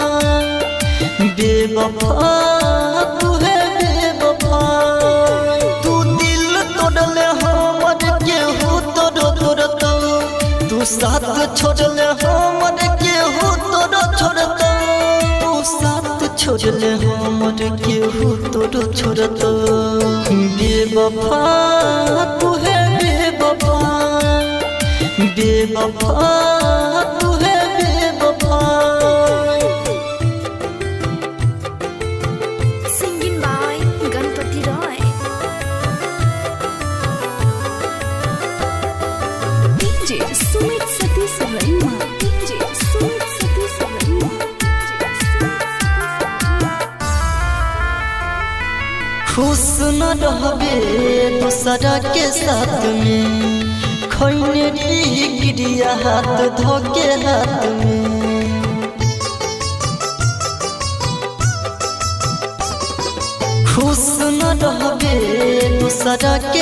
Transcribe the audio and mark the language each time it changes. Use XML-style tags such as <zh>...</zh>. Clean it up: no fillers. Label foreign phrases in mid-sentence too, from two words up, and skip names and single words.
<bho>बेवफा तू है बेवफा तू दिल तोड़ले हमर केहू तोरो छोड़तो तू साथ छोड़ले हमर केहू तोरो छोड़तो तू साथ छोड़ले हमर केहू तोरो छोड़तो बेवफा तू है बेवफा बेवफा तू है बेवफा</bho> <en>Singing by Ganpati Roy. DJ Sumit Satish Verma. DJ Sumit Satish Verma.</en> <bho>खुश न रहबे दूसरा के साथ में खैने गिरिया हाथ धोके हाथ में खुश न रहबे दूसरा के</bho>